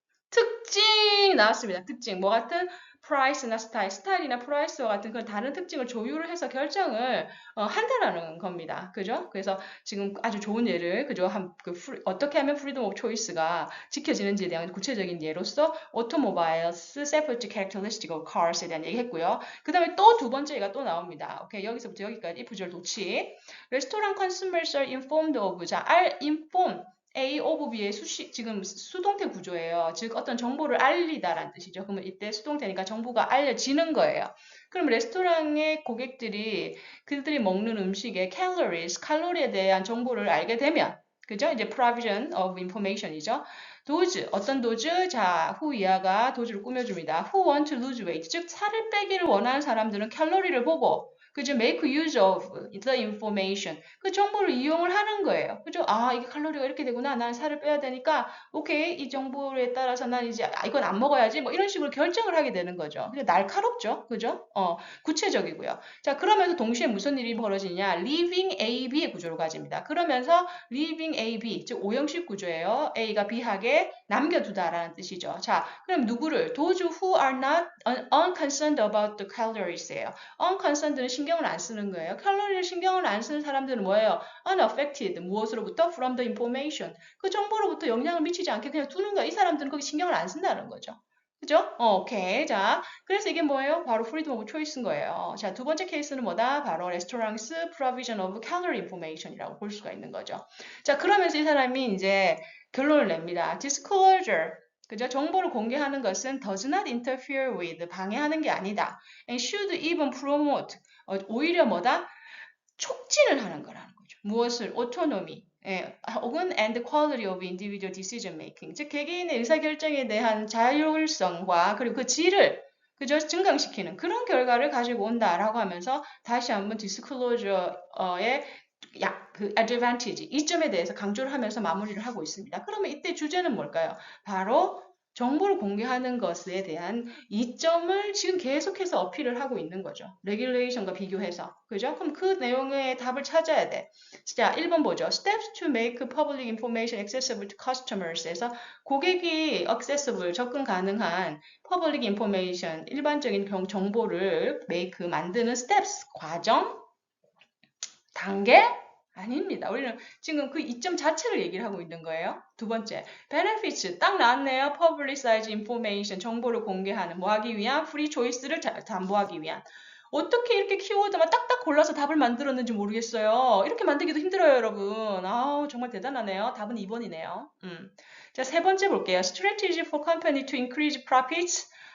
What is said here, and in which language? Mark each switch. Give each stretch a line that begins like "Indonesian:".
Korean: 특징 나왔습니다. 특징. 뭐 같은 price나 스타일이나 프라이스와 같은 그런 다른 특징을 조율을 해서 결정을 한다라는 겁니다. 그죠? 그래서 지금 아주 좋은 예를, 그죠? 어떻게 하면 프리덤 오브 초이스가 지켜지는지에 대한 구체적인 예로서
English: automobiles safety characteristic of cars
Korean: 에 대한 얘기 했고요. 그 다음에 또 두 번째 얘가 또 나옵니다. 오케이. 여기서부터 여기까지 if 절 도치.
English: Restaurant consumers are informed of.
Korean: 자, inform. A of B의 지금 수동태 구조예요. 즉 어떤 정보를 알리다라는 뜻이죠. 그러면 이때 수동태니까 정보가 알려지는 거예요. 그럼 레스토랑의 고객들이 그들이 먹는 음식의 calories, 칼로리에 대한 정보를 알게 되면, 그죠? 이제
English: provision of information
Korean: 이죠. 도즈, 어떤 도즈? 자, 후 이하가 도즈를 꾸며줍니다.
English: Who want to lose weight?
Korean: 즉 살을 빼기를 원하는 사람들은 칼로리를 보고 그죠?
English: make use of the information.
Korean: 그 정보를 이용을 하는 거예요. 그죠? 아, 이게 칼로리가 이렇게 되구나. 난 살을 빼야 되니까, 오케이. 이 정보에 따라서 난 이제, 이건 안 먹어야지. 뭐 이런 식으로 결정을 하게 되는 거죠. 근데 날카롭죠? 그죠? 구체적이고요. 자, 그러면서 동시에 무슨 일이 벌어지냐? leaving A, B의 구조로 가집니다. 그러면서 leaving A, B, 즉 오형식 구조예요. A가 B하게 남겨두다라는 뜻이죠. 자, 그럼 누구를?
English: Those who are not unconcerned about the calories예요.
Korean: unconcerned는 신경을 안 쓰는 거예요. 칼로리를 신경을 안 쓰는 사람들은 뭐예요?
English: unaffected. 무엇으로부터? from the information.
Korean: 그 정보로부터 영향을 미치지 않게 그냥 두는 거예요. 이 사람들은 거기 신경을 안 쓴다는 거죠. 그죠? 오케이. 자, 그래서 이게 뭐예요? 바로
English: freedom of choice
Korean: 인 거예요. 자, 두 번째 케이스는 뭐다? 바로
English: restaurants provision of calorie information
Korean: 이라고 볼 수가 있는 거죠. 자, 그러면서 이 사람이 이제 결론을 냅니다. disclosure. 그죠? 정보를 공개하는 것은
English: does not interfere with,
Korean: 방해하는 게 아니다.
English: and should even promote, 오히려 뭐다?
Korean: 촉진을 하는 거라는 거죠. 무엇을? autonomy, 혹은
English: and quality of individual decision making,
Korean: 즉 개개인의 의사결정에 대한 자율성과 그리고 그 질을 그저 증강시키는 그런 결과를 가지고 온다라고 하면서 다시 한번 디스클로저의 그 advantage, 이점에 대해서 강조를 하면서 마무리를 하고 있습니다. 그러면 이때 주제는 뭘까요? 바로 정보를 공개하는 것에 대한 이점을 지금 계속해서 어필을 하고 있는 거죠. 레귤레이션과 비교해서. 그죠? 그럼 그 내용의 답을 찾아야 돼. 자, 1번 보죠.
English: Steps to make public information accessible to customers에서 고객이 accessible,
Korean: 접근 가능한
English: public information, 일반적인 정보를 make, 만드는 steps, 과정, 단계?
Korean: 아닙니다. 우리는 지금 그 이점 자체를 얘기를 하고 있는 거예요. 두 번째, benefits 딱 나왔네요. publicize information, 정보를 공개하는, 뭐 하기 위한? free choice를 담보하기 위한. 어떻게 이렇게 키워드만 딱딱 골라서 답을 만들었는지 모르겠어요. 이렇게 만들기도 힘들어요, 여러분. 아우, 정말 대단하네요. 답은 2번이네요. 자, 세 번째 볼게요.
English: strategy for company to increase profits.